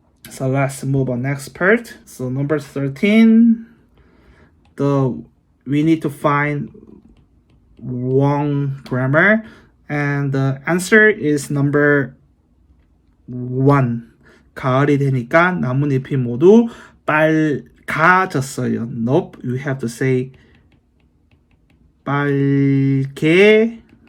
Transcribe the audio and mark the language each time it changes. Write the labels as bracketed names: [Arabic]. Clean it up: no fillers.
[English] So let's move on next part. So number 13, we need to find wrong grammar, and the answer is number 1. [Korean] 가을이 되니까 나뭇잎이 모두 빨가졌어요. [English] Nope, you have to say 빨개졌어요.